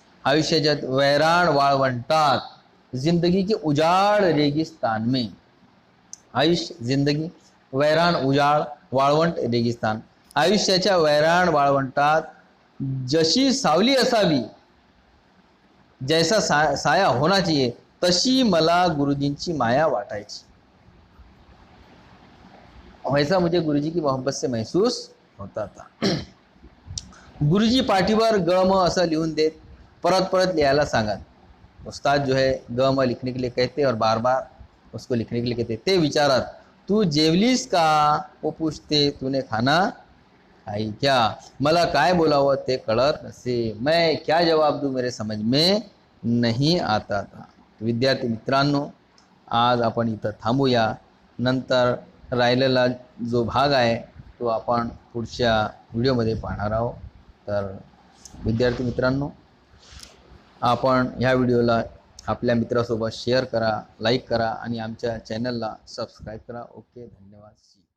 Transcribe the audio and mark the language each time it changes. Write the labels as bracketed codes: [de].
[mr] आयुष्याच्या वैराण वाळवंटात, [hi] जिंदगी के उजाड़ रेगिस्तान में, जिंदगी [mr] वैराण [hi] उजाड़ [mr] वाळवंट [hi] रेगिस्तान, [mr] आयुष्याच्या वैराण वाळवंटात जशी सावली असावी, [hi] जैसा साया होना चाहिए, [mr] तशी मला गुरुजींची माया वाटायची। [hi] वैसा मुझे गुरुजी की मोहब्बत से महसूस होता था। [mr] गुरुजी पाठीवर ग म असं लिहून देत, परत परत लिहायला सांगत। [hi] उस्ताद जो है ग म लिखने के लिए कहते और बार बार उसको लिखने के लिए कहते। [mr] ते विचारत, तू जेवलीस का? [hi] वो पूछते, तूने खाना खाई क्या? [mr] मला काय बोलावं ते कळत नसे। [hi] मैं क्या जवाब दूं मेरे समझ में नहीं आता था। [mr] विद्यार्थी मित्रांनो, आज आपण इथं थांबूया। नंतर राहिलेला जो भाग आहे तो आपण पुढच्या व्हिडिओमध्ये पाहणार आहोत। तर विद्यार्थी मित्रांनो, आपण ह्या व्हिडिओला आपल्या मित्रासोबत शेअर करा, लाईक करा आणि आमच्या चॅनलला सबस्क्राईब करा। ओके, धन्यवाद।